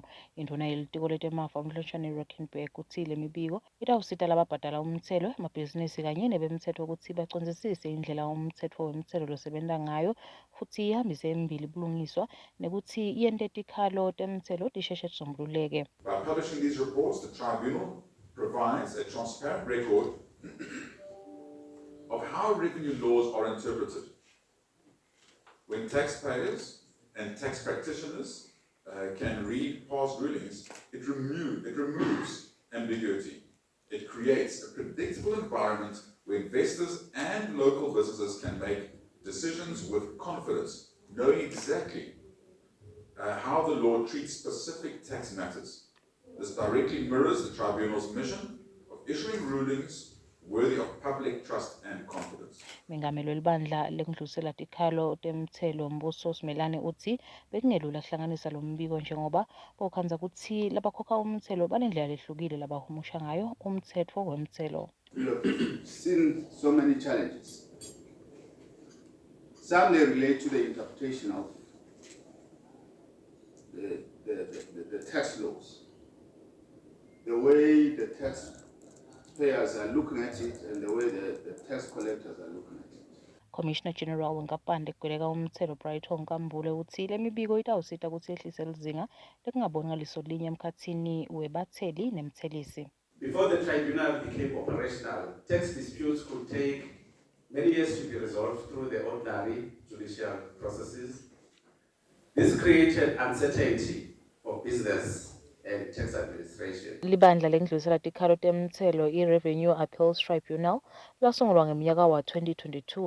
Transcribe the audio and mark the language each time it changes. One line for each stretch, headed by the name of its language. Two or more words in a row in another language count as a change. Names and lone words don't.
Swati: Indvuna yelitiko letemafa umhlonishwa Raukenberg uthi le mibiko itawusita lababhadala umthelo emabhizinisi kanye nebemthetho ukuthi bacondzisise indlela umthetho wemthelo losebenta ngayo futhi ihambise embili bulungiswa nekuthi yente tikhalo temthelo tisheshe tisombululeke.
English: By publishing these reports, the tribunal provides a transparent record of how revenue laws are interpreted. When taxpayers and tax practitioners can read past rulings, it removes ambiguity. It creates a predictable environment where investors and local businesses can make decisions with confidence, knowing exactly how the law treats specific tax matters. This directly mirrors the tribunal's mission of issuing rulings worthy of public trust and confidence.
Swati: Mengameli welibandla lekudlulisela tikhalo temthelo Mbuso Simelane uthi bekungelula kuhlanganisa lo mbiko njengoba bokhanza ukuthi labakhokha umthelo banendlela lehlukile labahumusha ngayo umthetho wemthelo.
English: We have seen so many challenges. Some they relate to the interpretation of the tax laws, the way the taxpayers are looking at it and the way the tax collectors are looking at it. Commissioner General
Swati: wenkapani legweleka umthelo Brighton Nkambule uthi le mibiko itawusita ukuthi ehlise lizinga lekungaboni ngaliso linye emkhatsini webatheli nemthelisi.
English: Before the tribunal became operational, tax disputes could take many years to be resolved through the ordinary judicial processes. This created uncertainty for business and tax administration.
Swati: Libandla lekudlulisela tikhalo temthelo i-
English: Revenue Appeals Tribunal
Swati: lasungulwa ngeminyaka wa-2022.